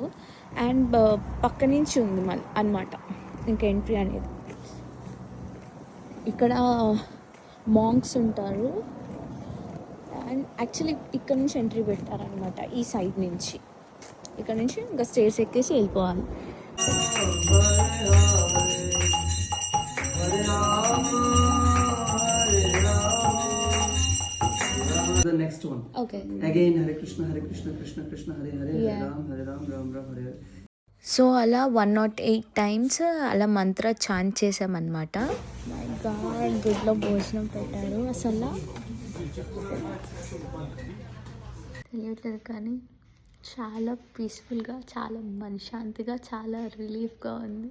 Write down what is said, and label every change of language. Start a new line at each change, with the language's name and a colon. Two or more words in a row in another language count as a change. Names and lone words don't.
Telugu: అండ్ పక్క నుంచి ఉంది మళ్ళీ అనమాట ఇంకా ఎంట్రీ అనేది. ఇక్కడ మాంక్స్ ఉంటారు.
English: and actually
Telugu: ఇక్కడ నుంచి ఎంట్రీ పెట్టారనమాట, ఈ సైడ్ నుంచి. ఇక్కడ నుంచి ఇంకా స్టేర్స్ ఎక్కేసి వెళ్ళిపోవాలి.
English: The next one. Okay. Again,
Sanskrit: हरे कृष्ण, कृष्ण कृष्ण, हरे हरे, हरे राम, राम राम, हरे हरे.
Telugu: సో అలా 108 times అలా మంత్ర చాంట్ చేసామన్నమాట.
English: my god,
Telugu: గుడిలో భోజనం పెట్టారు. అసలు తెలియట్లేదు కానీ చాలా పీస్ఫుల్గా, చాలా మనశ్శాంతిగా, చాలా రిలీఫ్గా ఉంది.